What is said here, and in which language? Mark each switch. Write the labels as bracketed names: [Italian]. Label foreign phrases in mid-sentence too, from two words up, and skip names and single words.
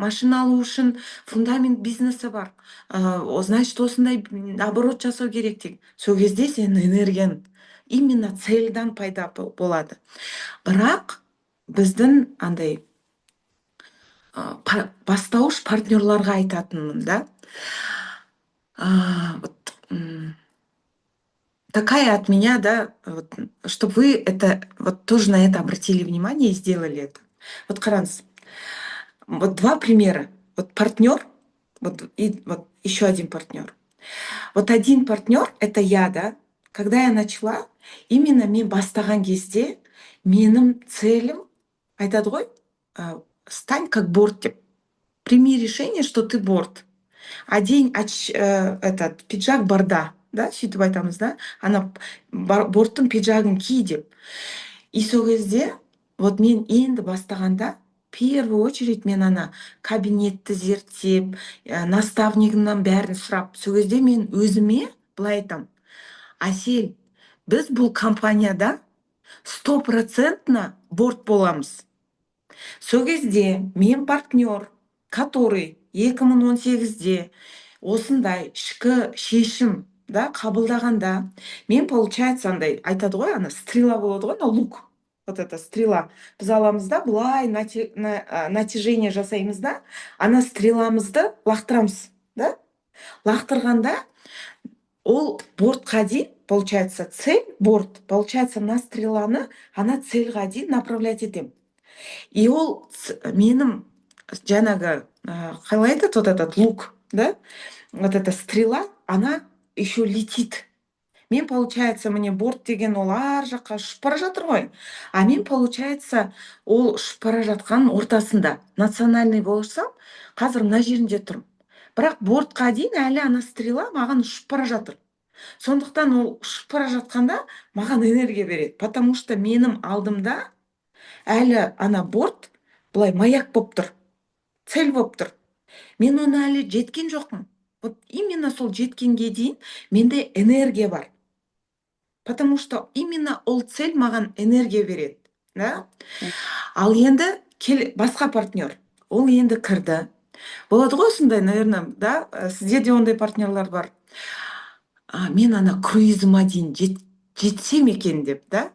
[Kazakh] Машина алу үшін фундамент бизнесі бар. Значит, осындай оборот жасау керек деген. Сол кезде сенің энергияң [Russian] именно цельдан [Kazakh] пайда болады. Бірақ біздің андай бастауыш партнерларға айтатынмын, да. [Russian] Вот, такая от меня, да, вот, чтобы вы это вот тоже на это обратили внимание и сделали это. Вот қараңыз, вот два примера. Вот партнер, вот и вот еще один партнер. Вот один партнер это я, да. Когда я начала, именно [Kazakh] мен бастаған кезде менің целім айтады ғой, [Russian] стань как борт деп. Прими решение, что ты борт. Одень этот пиджак борда, да, [Kazakh] сөйтіп айтамыз, [Russian] да. [Kazakh] Ана борттың пиджагын ки деп. И сол кезде, вот мен енді бастағанда, [Russian] в первую очередь [Kazakh] мен ана кабинетті зерттеп, наставнигімнан бәрін сұрап, сол кезде мен өзіме былай айтам: Асел, біз бұл компанияда 100% борт боламыз. Сол кезде мен партнер, который 2018-де осындай ішкі шешім, да, қабылдағанда, мен, получается, андай айтады ғой, ана стрела болады ғой, ана лук. [Russian] Вот это стрела. [Kazakh] Біз аламыз да, былай натяжение жасаймыз да, ана стреламызды лақтырамыз, да. Лақтырғанда ол бортқа дейін, [Russian] получается, цель борт, получается, [Kazakh] мына стреланы ана цельға дейін направлять етем. И ол менің жаңағы қалай айтады, [Russian] вот этот лук, да, вот эта стрела, она еще летит. [Kazakh] Мен, [Russian] получается, мне борт [Kazakh] деген ол ар жаққа ұшып бара жатыр ғой. А мен, получается, ол ұшып бара жатқан ортасында. Национальный болсам, қазір мына жерінде тұрмын. Бірақ бортқа дейін әлі ана стрела маған ұшып бара жатыр. Сондықтан ол ұшып бара жатқанда маған энергия береді. [Russian] Потому что [Kazakh] менің алдымда әлі ана борт былай маяк болып тұр. Цель болып тұр. Мен оны әлі жеткен жоқпын. [Russian] Вот именно [Kazakh] сол жеткенге дейін менде энергия бар. [Russian] Потому что именно [Kazakh] ол цель маған энергия береді, да. Ал енді басқа партнер. Ол енді кірді. Болады ғой осындай, наверное, да, сізде де ондай партнерлар бар. Мен ана круизыма дейін жетсем екен деп, да.